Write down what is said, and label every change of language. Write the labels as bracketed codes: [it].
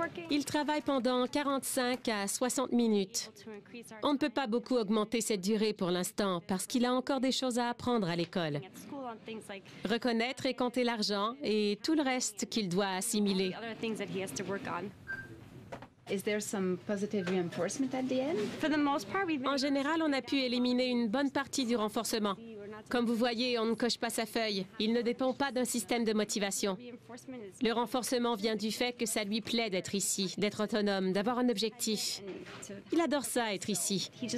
[fr] Il travaille pendant 45 à 60 minutes. On ne peut pas beaucoup augmenter cette durée pour l'instant parce qu'il a encore des choses à apprendre à l'école. Reconnaître et compter l'argent et tout le reste qu'il doit assimiler. [en] Is there some positive reinforcement at the end? [fr] En général, on a pu éliminer une bonne partie du renforcement. Comme vous voyez, on ne coche pas sa feuille. Il ne dépend pas d'un système de motivation. Le renforcement vient du fait que ça lui plaît d'être ici, d'être autonome, d'avoir un objectif. Il adore ça, être ici.